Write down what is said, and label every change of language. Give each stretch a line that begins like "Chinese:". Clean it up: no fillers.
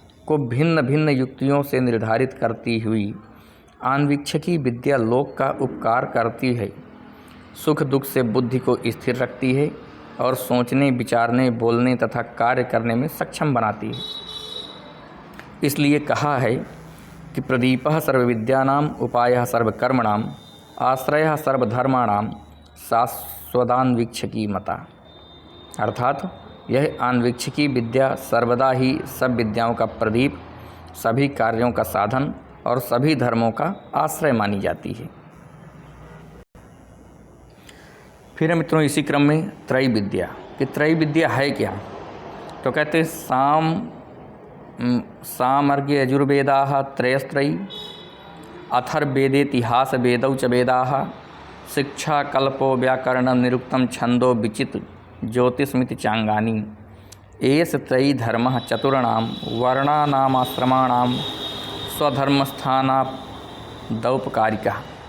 Hindi: को भिन्न भिन्न युक्तियों से निर्धारित करती हुई आन्वीक्षिकी विद्या लोक का उपकार करती है, सुख दुख से बुद्धि को स्थिर रखती है और सोचने, विचारने, बोलने तथा कार्य करने में सक्षम बनाती है। इसलिए कहा है कि
Sanskrit: प्रदीपः सर्वविद्यानां उपायः सर्वकर्मणां आश्रयः सर्वधर्माणां शाश्वतान्वीक्षिकी मता।
Hindi: अर्थात यह अन्वीक्षिकी विद्या सर्वदा ही सब विद्याओं का प्रदीप, सभी कार्यों का साधन और सभी धर्मों का आश्रय मानी जाती है। फिर मित्रों इसी क्रम में त्रय विद्या कि त्रय विद्या है क्या, तो कहते हैं
Sanskrit: सामर्ग्य यजुर्वेदाः त्रयस्त्रयी अथर्ववेदेतिहास वेदौ च वेदाः शिक्षा कल्पो व्याकरणं निरुक्तं छंदो विचित ज्योतिषमिति चांगानी एष त्रयी धर्मः चतुर्णां वर्णानामाश्रमाणां स्वधर्मस्थानादौपकारिकः।